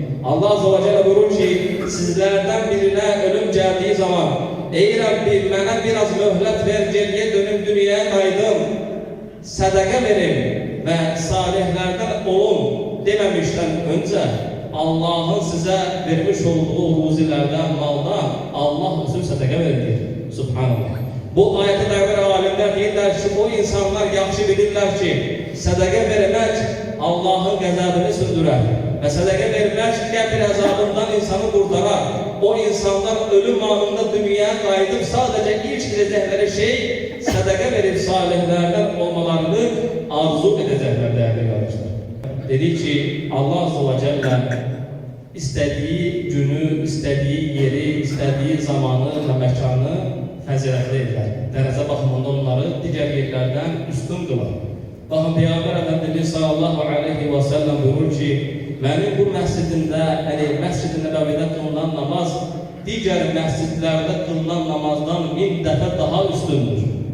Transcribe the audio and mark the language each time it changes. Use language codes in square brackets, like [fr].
[tr] Allah azze ve celle buyurur ki sizlerden birine ölüm geldiği zaman ey Rabbim bana biraz mühlet ver, geriye dönüp dünyaya kaydım, sadaka verin ve salihlerden olun dememişten önce Allah'ın size vermiş olduğu ruzilerden, maldan Allah için sadaka verir. [ar] Subhanallah. [az] Bu ayete dair alimler deyirlər ki, o insanlar yaxşı bilirlər ki, sadaka vermək Allah'ın qəzəbini sürdürər. Və sadaka vermək qəbir əzabından insanı qurtarar. O insanlar ölüm anında dünyaya qayıdıb sadece ilk edəcəkləri şey sadaka verib salihlərdən olmalarını arzu edəcəklər [tr] değerli kardeşler. Dedi ki Allah azze ve celle istediği günü, istediği yeri, istediği zamanı ve mekanı [az] fəzilətli edilər. Dərəcə baxımında onları digər yerlərdən üstün qılar. Baxın, Peyğəmbər Efendimiz sallallahu aleyhi ve sellem buyurur ki, mənim bu məscidində, yəni Məscid-i Nəbəvidə qılınan namaz digər məscidlərdə qılınan namazdan 1000 dəfə daha üstündür.